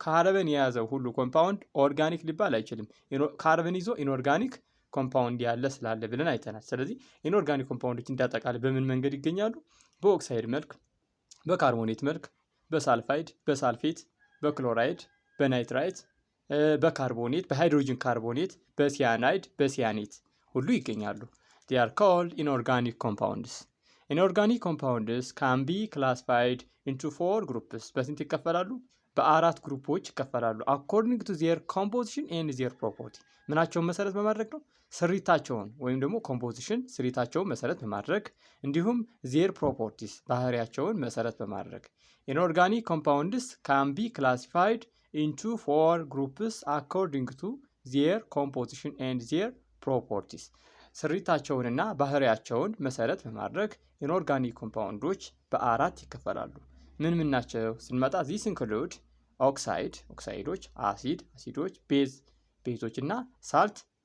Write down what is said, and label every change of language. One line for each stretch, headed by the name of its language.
Amharic: ካርበን የያዘው ሁሉ ኮምፓውንድ ኦርጋኒክ ሊባል አይችልም። ካርበን ይዞ ኢንኦርጋኒክ ኮምፓውንድ ያለ ስላለ ብለን አይተናል። ስለዚህ ኢንኦርጋኒክ ኮምፓውንዶች እንዳጠቃላይ በምን መንገድ ይገኛሉ? በኦክሳይድ መልክ፣ በካርቦኔት መልክ፣ በሳልፋይድ፣ በሳልፌት፣ በክሎራይድ፣ በናይትራይት፣ በካርቦኔት፣ በሃይድሮጅን ካርቦኔት፣ በሲያናይድ፣ በሲያኔት ሁሉ ይገኛሉ።
English: they are called inorganic compounds. Inorganic compounds can be classified into 4 groups.
Amharic: በስንት ይከፈላሉ? በአራት ግሩፖች ይከፈላሉ።
English: according to their composition and their property።
Amharic: ምናቸውን መሰረት በማድረግ ነው? ስሪታቸውን ወይም ደግሞ ኮምፖዚሽን ስሪታቸውን መሰረት በማድረግ እንዲሁም
English: their properties
Amharic: ባህሪያቸውን መሰረት በማድረግ
English: inorganic compounds can be classified into 4 groups according to their composition and their properties።
Amharic: ስሪታቸውንና ባህሪያቸውን መሰረት በማድረግ ኢንኦርጋኒክ ኮምፓውንዶች በአራት ይከፈላሉ። ምን ናቸው ስንመጣ ዚስ ኢንክሉድ ኦክሳይዶች፣ አሲዶች፣ ቤዞች እና ሳልት